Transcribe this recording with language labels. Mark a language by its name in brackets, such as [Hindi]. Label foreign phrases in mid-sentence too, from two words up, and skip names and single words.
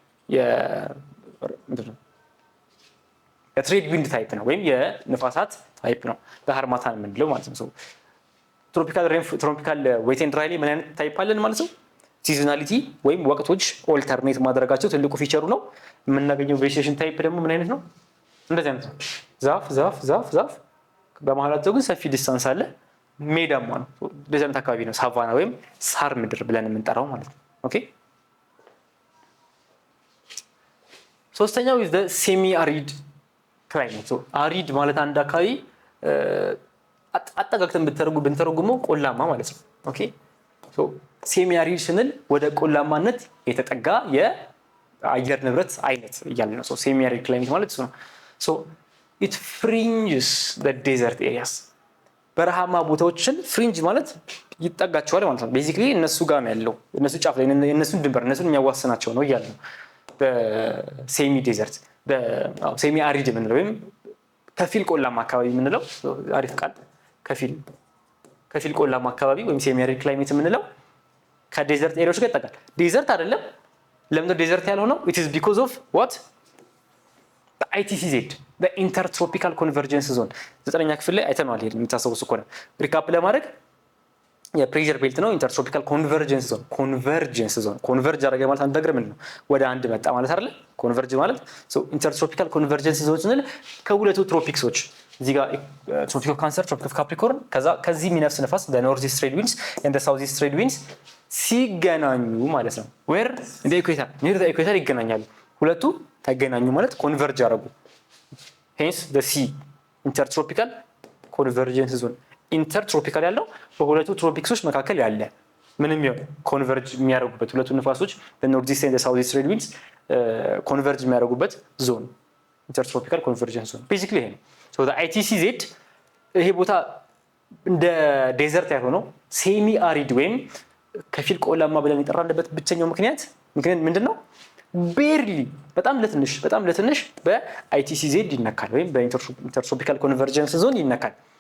[English] trade wind type [Amharic] ነው ወይም የነፋሳት ታይፕ ነው በሃርማታን የምንለው ማለት ነው [English] so tropical wet and dry [Amharic] ምን አይነት ታይፕ አለን ማለት ነው ሲዝናሊቲ ወይም ወቅቶች ኦልተርኔት ማድረጋቸው ትልቁ ፊቸሩ ነው የምናገኘው [English] vegetation type [Amharic] ደግሞ ምን አይነት ነው እንደዚህ አይነት ነው ዛፍ በመሃላቸው ግን ሰፊ ዲስታንስ አለ ሜዳማ ነው እንደዚህ አይነት አካባቢ ነው ሳቫና ወይም ሳር ምድር ብለን የምንጠራው ማለት ነው ኦኬ ሶስተኛው [English] is the semi arid climate so arid [Amharic] ማለት አንድ አካባቢ አጠጋግተን ብንተረጉመው ቆላማ ማለት ነው [English] okay so semi [Amharic] arid ስንል ወደ ቆላማነት የተጠጋ የአየር ንብረት አይነት እያልን ነው [English] so semi arid climate [Amharic] ማለት እሱ ነው [English] so it fringes the desert areas [Amharic] በረሃማ ቦታዎችን ፍሪንጅ ማለት ይጠጋቸዋል ማለት ነው ቤዚክሊ እነሱ ጋር ነው ያለው እነሱ ጫፍ ላይ እነሱን ድንበር እነሱን የሚያዋስናቸው ነው ይያል ነው [English] semi desert semi arid [Amharic] የምንለው ወይም ከፊል ቆላማ አካባቢ የምንለው አሪፍ ቃል ከፊል ቆላማ አካባቢ ወይም [English] semi arid climate [Amharic] የምንለው ከዴዘርት ኤሪያዎች ጋር ይጠጋል ዴዘርት አይደለም ለምን ዴዘርት ያልሆነው [English] it is because of what the ITCZ the intertropical convergence zone [Amharic] ዘጠነኛ ክፍል ላይ አይተናል ይሄን የምታስታውሱ ከሆነ ሪካፕ ለማድረግ [English] pressure belt [Amharic] ነው [English] intertropical convergence zone converge [Amharic] አደረገ ማለት አንድ ነገር ምንድነው ወደ አንድ መጣ ማለት አይደለ ኮንቨርጅ ማለት [English] so intertropical convergence zone [Amharic] ስንል ከሁለቱ ትሮፒክሶች እዚህ ጋር ትሮፒክ ኦፍ ካንሰር ትሮፒክ ኦፍ ካፕሪኮርን ከዚህ የሚነፍስ ነፋስ [English] north east trade winds and south east trade [Amharic] ዊንድስ ሲገናኙ ማለት ነው ዌር እንደ ኢኩዌተር [English] near the equator [Amharic] ይገናኛሉ ሁለቱ ተገናኙ ማለት ኮንቨርጅ አደረጉ [English] hence the sea intertropical convergence zone [Amharic] ኢንተርትሮፒካል ያለው በሁለቱ ትሮፒክሶች መካከል ያለ ምንም ይሁን ኮንቨርጅ የሚያደርጉበት ሁለቱ ንፋሶች [English] north east and south east trade winds [Amharic] ኮንቨርጅ የሚያደርጉበት ዞን [English] intertropical convergence zone basically [Amharic] ይሄ ነው [English] so the ITCZ [Amharic] ይሄ ቦታ እንደ ዴዘርት ያልሆነው [English] semi arid [Amharic] ወይም ከፊል ቆላማ ብለን የጠራንበት ብቸኛው ምክንያት ምንድነው ቤርሊ በጣም ለትንሽ በITCZ ይነካል ወይም [English] intertropical convergence zone [Amharic] ይነካል